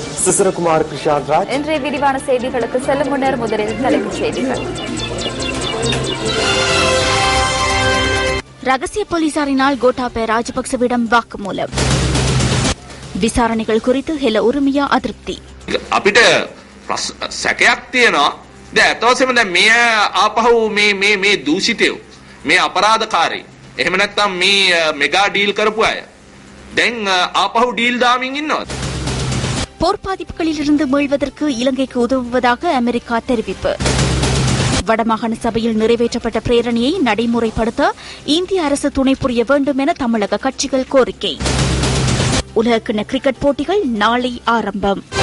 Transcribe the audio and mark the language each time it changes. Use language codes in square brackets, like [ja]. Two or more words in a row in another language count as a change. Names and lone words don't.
[ta] சிசிரகுமார் கிருஷாந்த் ராஜ். இன்றைய விரிவான செய்திகளுக்கு செல்லும் முன்னர் முதலில் தலைப்புச் செய்திகள். ரகசிய போலீசாரினால் கோட்டாபய ராஜபக்சவிடம் வாக்குமூலம். விசாரணைகள் குறித்து ஹெல உரிமையா அதிருப்தி. [si] අපිට සැකයක් තියෙනවා. දැන් අතවසෙම දැන් මේ ආපහු මේ දූෂිතයෝ මේ අපරාධකාරී එහෙම නැත්නම් මේ [en] mega deal [si] කරපු අය දැන් ආපහු ඩීල් දාමින් ඉන්නවා. [ta] போர் பாதிப்புகளிலிருந்து மீள்வதற்கு இலங்கைக்கு உதவுவதாக அமெரிக்கா தெரிவிப்பு. வடமாகாண சபையில் நிறைவேற்றப்பட்ட பிரேரணையை நடைமுறைப்படுத்த இந்திய அரசு துணை புரிய வேண்டும் என தமிழக கட்சிகள் கோரிக்கை. உலகக்கிண்ண கிரிக்கெட் போட்டிகள் நாளை ஆரம்பம்.